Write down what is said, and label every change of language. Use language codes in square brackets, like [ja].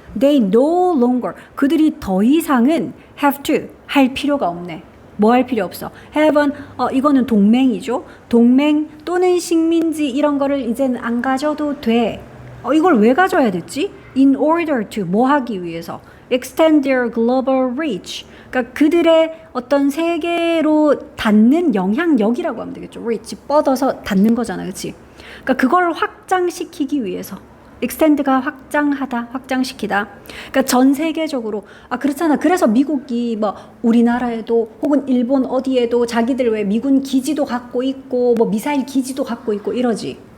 [en] They no longer, [ko] 그들이 더 이상은 [en] have to, [ko] 할 필요가 없네. 뭐 할 필요 없어. [en] have an, [ko] 이거는 동맹이죠. 동맹 또는 식민지 이런 거를 이제는 안 가져도 돼. 이걸 왜 가져야 됐지? [en] In order to, [ko] 뭐 하기 위해서? [en] Extend their global reach. [ko] 그러니까 그들의 어떤 세계로 닿는 영향력이라고 하면 되겠죠. reach, 뻗어서 닿는 거잖아. 그치? 그러니까 그걸 확장시키기 위해서 extend가 확장하다, 확장시키다. 그러니까 전 세계적으로 그렇잖아. 그래서 미국이 뭐 우리나라에도 혹은 일본 어디에도 자기들 왜 미군 기지도 갖고 있고 뭐 미사일 기지도 갖고 있고 이러지.